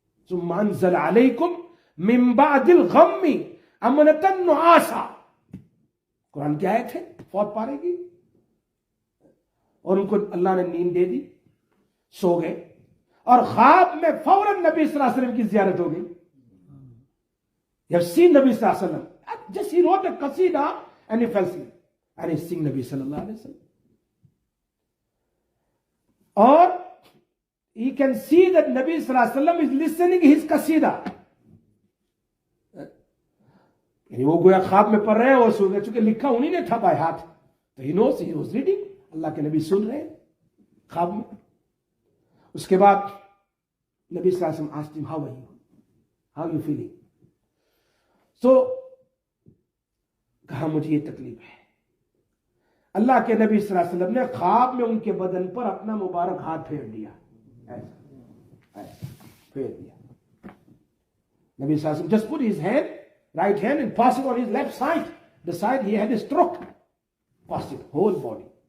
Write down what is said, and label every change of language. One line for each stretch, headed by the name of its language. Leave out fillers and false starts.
Arabic: ثم انزل علیکم من بعد الغم امنۃ نعاسا.
Urdu: قرآن کی آیت ہے, فوت پارے کی. اور ان کو اللہ نے نیند دے دی, سو گئے, اور خواب میں فوراً نبی صلی اللہ علیہ وسلم کی زیارت ہو گئی.
English: You have seen نبی صلی اللہ علیہ وسلم, just he wrote a قصیدہ and he fell asleep and he sing نبی صلی اللہ علیہ وسلم. اور he can see that نبی صلی اللہ علیہ وسلم is listening his قصیدہ.
Urdu: یعنی وہ گویا خواب میں پڑھ رہے ہیں, اور سو گئے, چونکہ لکھا انہی نے تھا بائی ہاتھ, تو
English: he knows he was reading.
Urdu: اللہ کے نبی سن رہے ہیں خواب میں. اس کے بعد نبی صلی اللہ علیہ وسلم
English: asked him, how you feeling?
Urdu: So کہا مجھے یہ تکلیف ہے. اللہ کے نبی صلی اللہ علیہ وسلم نے خواب میں ان کے بدن پر اپنا مبارک ہاتھ پھیر دیا, ایسا پھیر دیا.
English: نبی صلی اللہ علیہ وسلم just put his hand, right hand, and pass it on his left side, the side he had a stroke, pass it whole body.